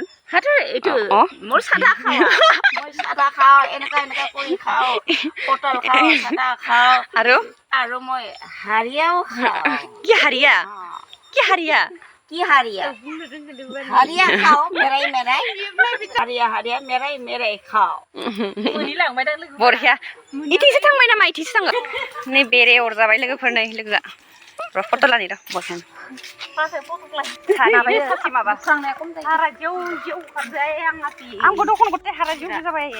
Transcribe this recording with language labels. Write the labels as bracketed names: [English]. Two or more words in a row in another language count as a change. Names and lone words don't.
[Assamese] এইটো মোৰ চাদা খাওঁ এনেকা কৰি খাওঁ পটল খাওঁ চাদা খাওঁ আৰু মই হাৰিয়াও খাওঁ কি হাৰিয়া হাৰিয়া খাওঁ মেৰাই খাওঁ [Bodo] बरहिया इथिंसो थांबाय नामा इथिंसो थाङो नै बेरे अरजाबाय लोगोफोर नै लोगोआ र' फट' लानि र' बसन आंबो दखन गथे हारा जिउ जाबाय